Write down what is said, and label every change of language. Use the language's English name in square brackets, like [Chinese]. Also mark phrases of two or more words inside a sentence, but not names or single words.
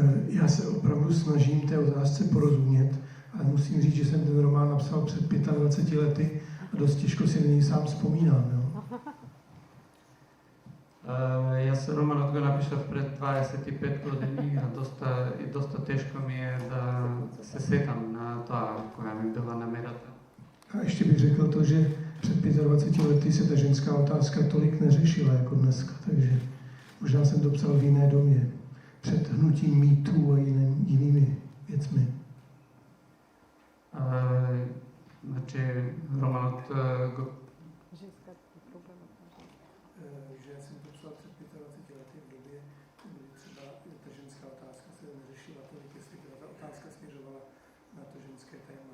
[Czech] Já se opravdu snažím té otázce porozumět, ale musím říct, že jsem ten román napsal před 25 lety a dost těžko si na něj sám vzpomínám. Jo. [Macedonian] Јас романот го напишав пред 25 години, а доста тешко ми е да се сетам на тоа која ми била намерата. [Czech] A ještě bych řekl to, že před 25 lety se ta ženská otázka tolik neřešila jako dneska, takže možná jsem to psal v jiné době, před hnutím mýtů a jinými věcmi. [Macedonian] Значи, романот го... Женска проблема. [Czech] Že jsem to psal před 25 lety v době, kdy třeba ta ženská otázka se neřešila tolik, jestli ta otázka směřovala na to ženské téma.